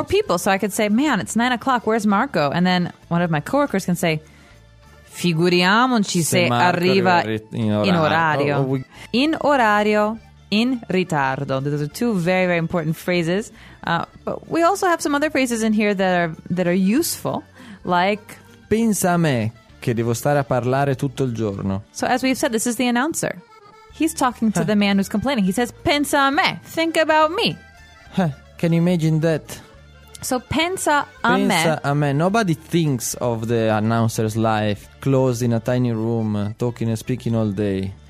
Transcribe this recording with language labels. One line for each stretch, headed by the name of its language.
English: Or people. So I could say, man, it's 9 o'clock. Where's Marco? And then one of my coworkers can say, figuriamoci se arriva in orario. In orario, in ritardo. Those are two very, very important phrases. But we also have some other phrases in here that are useful, like
Italian: pensa a me che devo stare a parlare tutto il giorno.
English: So as we've said, this is the announcer. He's talking to the man who's complaining. He says, pensa a me, think about me. Can you imagine that?
Italian: So pensa a me. Pensa a me.
English: Nobody thinks of the announcer's life closed in a tiny room, talking and speaking all day.